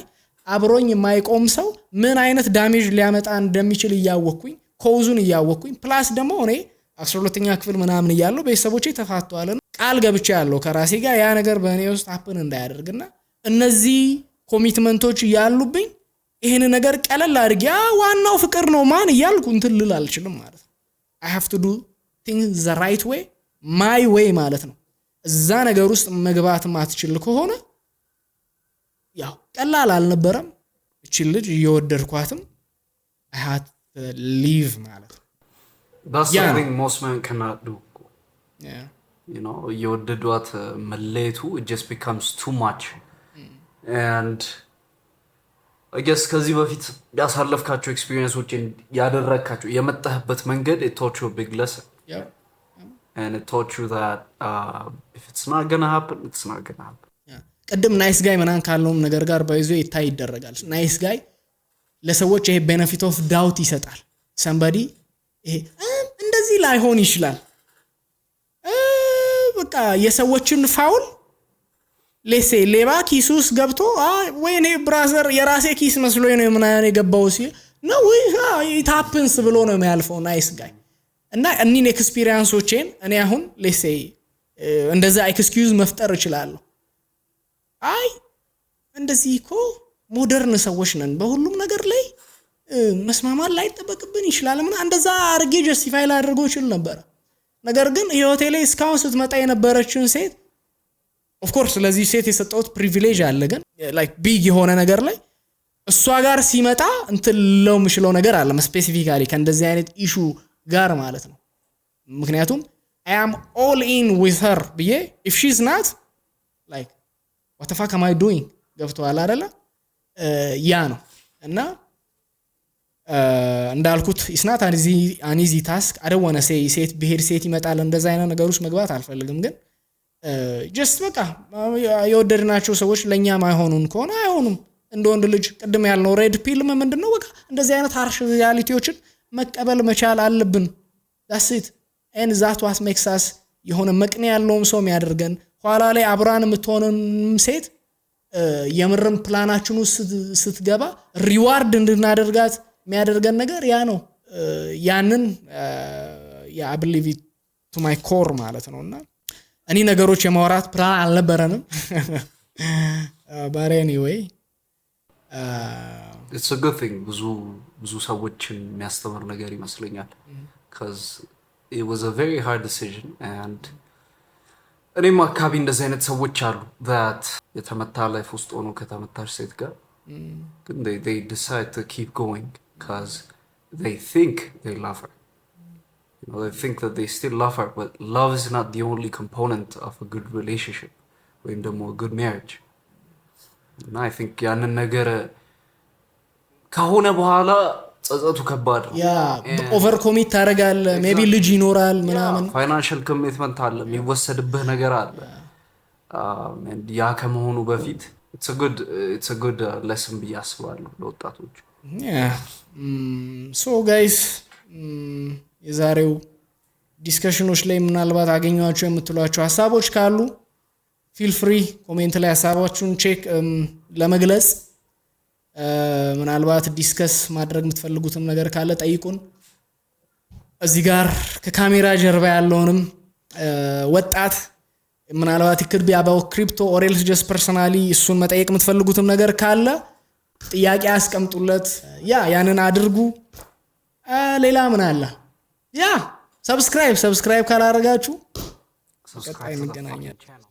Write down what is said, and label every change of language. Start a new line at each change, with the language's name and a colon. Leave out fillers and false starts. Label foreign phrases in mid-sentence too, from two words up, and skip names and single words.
Amharic: አብሮኝ የማይቆም ሰው ምን አይነት ዳሜጅ ሊያመጣ እንደሚችል እያወቅኩኝ ኮዙን እያወቅኩኝ ፕላስ ደግሞ እኔ 12ኛ ክፍል ምናምን እያለሁ ቤተሰቦቼ ተፋቷልና ቃል ገብቼ ያለው ከራሴ ጋር ያ ነገር በእኔ ውስጥ ሀፕን እንዳያደርግና እነዚህ ኮሚትመንቶች ያሉብኝ ይሄን ነገር ቀለል አድርጌ ዋናው ፍቅር ነው ማን እያልኩ እንትን ልል አልችልም ማለት ነው።
English: I have to do things the right way my way
Amharic: ማለት ነው። እዛ ነገር ውስጥ መግባት ማትችል ከሆነ ያው ቀላል አልነበረም። እቺ ልጅ እየወደድኳትም
English: I had to leave
Amharic: ማለት ነው።
English: That's something most men cannot do. Yeah. You know,
Amharic: እየወደዷት መለየቱ
English: it just becomes too much. And I guess
Amharic: ከዚህ በፊት ያሳለፍካቸው ኤክስፒሪየንሶችን ያደረካቸው የመጣህበት መንገድ
English: it taught you a big lesson. Yeah. And it taught you that if it's not gonna happen, it's not gonna happen.
Amharic: ቀደም
English: nice guy
Amharic: ምናን ካለውም ነገር ጋር ባይዞ ይታይ ይደረጋል።
English: nice guy
Amharic: ለሰዎች ይሄ
English: benefit of doubt
Amharic: ይሰጣል። somebody ይሄ እንደዚህ ላይሆን ይችላል በቃ የሰዎችን ፋውል ለሴ ሌባ ኪሱስ ገብቶ ወይኔ ብራዘር የራሴ ኪስ መስሎኝ ነው ምናምን የገባው ሲል ነው
English: it happens
Amharic: ብሎ ነው የሚያልፈው
English: nice guy
Amharic: እና እኒን ኤክስፒሪየንሶችን እኔ አሁን ለሴ እንደዛ ኤክስኪዩዝ መፍጠር እችላለሁ። አይ እንደዚህ እኮ ሞደርን ሰዎች ነን በሁሉም ነገር ላይ መስማማት ላይ ተጠበቅብን ይችላል ምን እንደዛ አርጌ ጀስቲፋይ ላደርገው ይችላል ነበር። ነገር ግን ህይወቴ ላይ እስካሁን ስትመጣ የነበረችውን ሴት
English: of course
Amharic: ለዚህ ሴት የሰጠሁት ፕሪቪሌጅ አለ ግን
English: like big
Amharic: የሆነ ነገር ላይ እሷ ጋር ሲመጣ እንትለው ምሽለው ነገር አለ ስፔሲፊካሊ ከእንደዚህ አይነት ኢሹ ጋር ማለት ነው። ምክንያቱም
English: I am all in with her
Amharic: ብዬ
English: if she's not like what the fuck am I doing
Amharic: ገብቷል አይደለ ያ ነው እና እንዳልኩት
English: it's not an easy task. I don't want to say
Amharic: ሴት ብሄድ ሴት ይመጣል እንደዛ አይነት ነገር ውስጥ መግባት አልፈልግም ግን just በቃ የወደድናቸው ሰዎች ለኛ ማይሆኑን ከሆነ አይሆኑም። እንደ ወንድ ልጅ ቅድም ያልነው ሬድ ፒል ምንድነው በቃ እንደዚህ አይነት harsh ሪያሊቲዎችን መቀበል መቻል አለብን።
English: that's it and that what makes us
Amharic: የሆነ መቅኔ ያለውም ሰው የሚያደርገን ኋላ ላይ አብራን የምትሆንን ሴት የምርም ፕላናችን ውስጥ ስትገባ ሪዋርድ እንድናደርጋት የሚያደርገን ነገር ያ ነው። ያንን
English: I believe it to my core
Amharic: ማለት ነውና እኔ ነገሮች የማውራት ፕላን አልነበረንም
English: but anyway it's a good thing
Amharic: ብዙ ሰዎችን የሚያስተምር ነገር ይመስለኛል
English: because it was a very hard decision and
Amharic: እኔም አካባቢ እንደዚህ አይነት ሰዎች አሉ
English: that
Amharic: የተመታ ላይፍ ውስጥ ሆኖ ከተመታች ሴት ጋር ግን
English: they decide to keep going because they think they love her. They think that they still love her, but love is not the only component of a good relationship
Amharic: ወይም ደግሞ
English: a good marriage.
Amharic: እና
English: I think
Amharic: ያንን ነገር ከሆነ በኋላ ጸጸቱ ከባድ ነው።
English: over commit
Amharic: ታደርጋለህ። ሜቢ ልጅ ይኖራል ምናምን
English: financial commitment
Amharic: አለ፣ የሚወሰድብህ ነገር አለ። ያ ከመሆኑ በፊት
English: it's a good lesson
Amharic: ብዬ አስባለሁ ለወጣቶች።
English: so guys
Amharic: የዛሬው ዲስከሽኖች ላይ ምናልባት አገኘኋቸው የምትሏቸው ሀሳቦች ካሉ
English: feel free
Amharic: ኮሜንት ላይ ሀሳባችሁን ቼክ ለመግለጽ ምናልባት ዲስከስ ማድረግ የምትፈልጉትም ነገር ካለ ጠይቁን። እዚህ ጋር ከካሜራ ጀርባ ያለውንም ወጣት ምናልባት
English: could be about crypto or else just personally
Amharic: እሱን መጠየቅ የምትፈልጉትም ነገር ካለ ጥያቄ አስቀምጡለት። ያንን አድርጉ። ሌላ ምን አለ? ሰብስክራይብ ካላደረጋችሁ ቀጣይ እንገናኛለን።